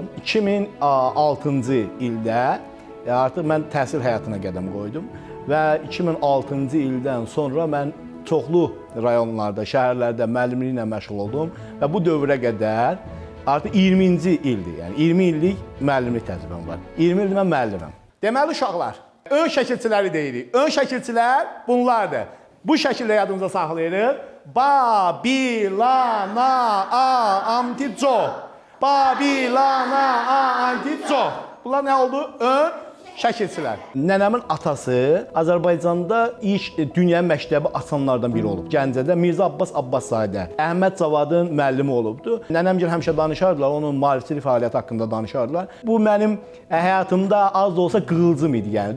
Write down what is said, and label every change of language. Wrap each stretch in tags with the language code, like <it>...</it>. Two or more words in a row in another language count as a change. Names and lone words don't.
<az>2006-cı ildə artıq mən təhsil həyatına qədəm qoydum və 2006-cı ildən sonra mən çoxlu rayonlarda, şəhərlərdə müəllimliklə məşğul oldum və bu dövrə qədər artıq 20-ci ildir. Yəni 20 illik müəllimlik təcrübəm var. 20 ildir mən müəlliməm. Deməli uşaqlar, ön şəkilçiləri deyirik. Ön şəkilçilər bunlardır. Bu şəkildə yadımıza saxlayırıq.</az> <fa>Ba, bi, la, na, a, amti, co. Ba, bi, la, na, a, amti, co.</fa> <az>Bunlar nə oldu? Ön şəkilçilər. Nənəmin atası Azərbaycanda ilk dünya məktəbi açanlardan biri olub. Gəncədə Mirzə Abbas Abbaszadə, Əhməd Cavadın müəllimi olubdu. Nənəmgil həmişə danışardılar, onun maarifçilik fəaliyyəti haqqında danışardılar. Bu mənim həyatımda az da olsa qığılcım idi yəni.</az>